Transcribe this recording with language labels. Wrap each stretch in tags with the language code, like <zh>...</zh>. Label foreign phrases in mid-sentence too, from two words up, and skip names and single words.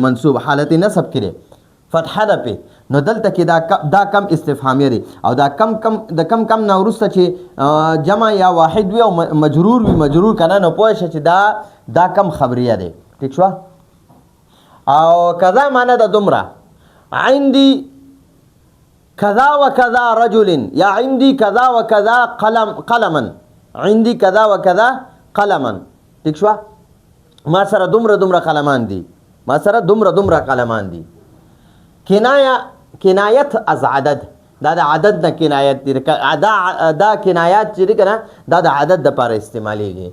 <ps>منصوب حالت نصب کې دی، فتحه ده پې. نو دلته کې دا کم استفهامیه دی. او دا د کم نه وروسته چې جمع یا واحد وي او مجرور وي، مجرور که نه نو پوه شه چې دا کم خبریه دی. ټیک شوه؟ او کذا معنا د دومره</ps> <ar>عندي کذا و کذا رجل،</ar> <ps>یا</ps> <ar>عندي کذا و کذا قلما، عندي کذا و کذا قلما.</ar> <ps>ټیک شوه؟ ما سره دومره قلمان دي. ما سره دومره قلمان دي. کنایت از عدد، دا د عدد نه کنایت دی. دا کنایات چې دی که نه دا د عدد دپاره استعمالیږي.</ps>